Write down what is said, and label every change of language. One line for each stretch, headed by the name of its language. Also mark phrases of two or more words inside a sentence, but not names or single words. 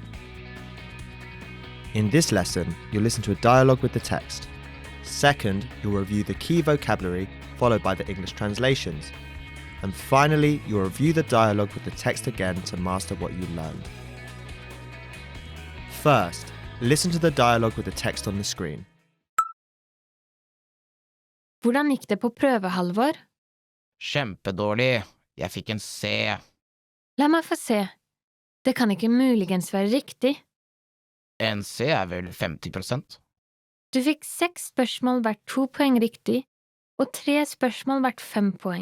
English: In this lesson, you'll listen to a dialogue with the text. Second, you'll review the key vocabulary, followed by the English translations. And finally, you'll review the dialogue with the text again to master what you learned. First, listen to the dialogue with the text on the screen.
Norwegian: Hvordan gikk det på prøve, Halvor? Kjempedårlig. Jeg fikk en C. La meg få se. Det kan ikke muligens være riktig. En C er vel 50%? Du fikk 6 spørsmål hvert 2 poeng riktig, og 3 spørsmål hvert 5 poeng.